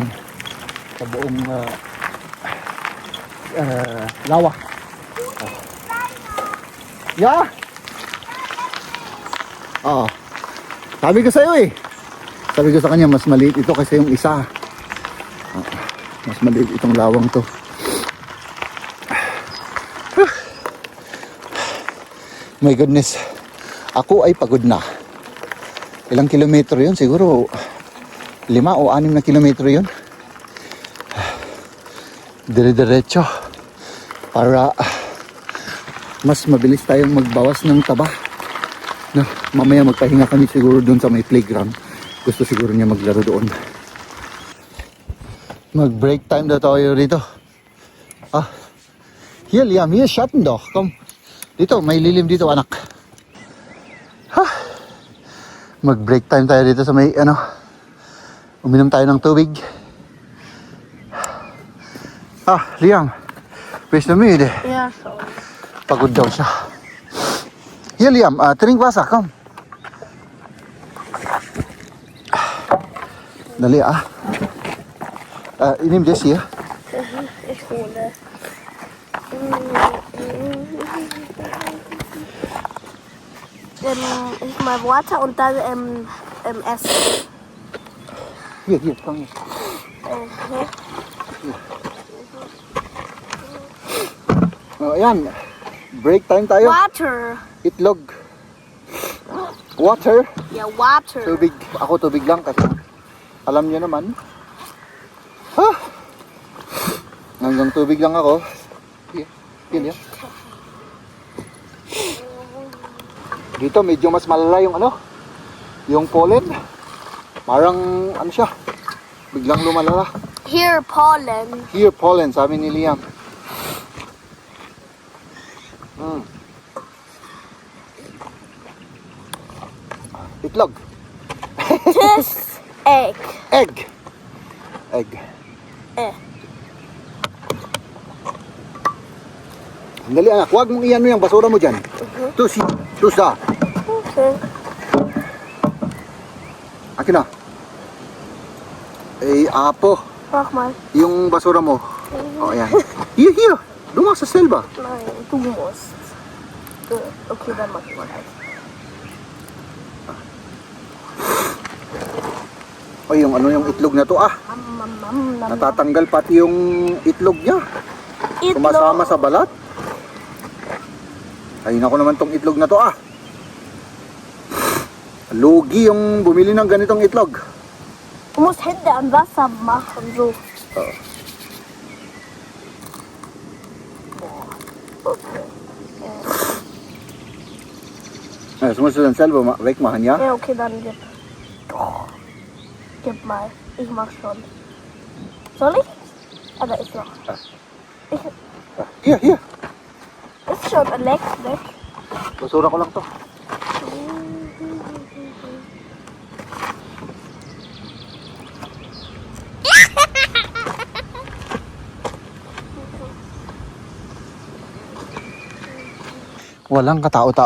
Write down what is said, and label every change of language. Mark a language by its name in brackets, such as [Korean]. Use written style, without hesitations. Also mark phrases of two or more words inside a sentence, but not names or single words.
[Filipino] Sa buong lawa. Yeah. Sabi ko sa'yo eh. Sabi ko sa kanya mas maliit ito kasi yung isa. Mas maliit itong lawang to. [English] My goodness. [Filipino] Ako ay pagod na. Ilang kilometro yun? Siguro 5 o 6 na kilometro yun. Dire-diretso. Para mas mabilis tayong magbawas ng taba. No, mamaya magpahinga kami siguro doon sa may playground. Gusto siguro niya maglaro doon. Mag- [English] break time [Filipino] daw tayo rito. [German] Hier Liam, hier Schatten doch. Komm. [Filipino] Dito, may lilim dito anak. Mag- [English] break time [Filipino] tayo dito sa may uminom tayo ng tubig. Liam. [German] Bist du müde? Ja, schon. [Filipino] Pagod daw siya. [German] Hier Liam, trink Wasser, komm. Dali nimm das hier. Ich hole. Ich mal Water und dann Essen. Hier, komm hier. [Filipino] Ayan. [English] Break time [Filipino] tayo. Water. Itlog. Water. [German] Ja, water. [Filipino] Tubig. Ako tubig lang kasi alam niyo naman. Hanggang tubig lang ako. Yan. Dito medyo mas malala yung yung pollen. Parang siya. Biglang lumalala. [English] Here, pollen. Here pollen, [Filipino] sabi ni Liam. Itlog. [English] This egg. Egg. [Filipino] Dali anak, huwag mong iyan yung basura mo dyan. Tusa. Okay. Akin na. Apo. [German] Mach mal. [Filipino] Yung basura mo. Ayan. [German] Hier. Du machst es selber. Nein, du musst. Okay, dann mach ich mal eins. [Filipino] Yung itlog na to natatanggal pati yung itlog niya. Sumasama sa balat. Ayun ako naman tong itlog na to Lugi yung bumili ng ganitong itlog. [German] Du musst Hände an Wasser machen, so. Das musst du dann selber wegmachen, ja? Ja, okay, dann gib. Gib mal. Ich mach schon. Soll ich? Da ist noch. Hier. Ist schon weg. [Filipino] Basura ko lang to. Walang katao-tao.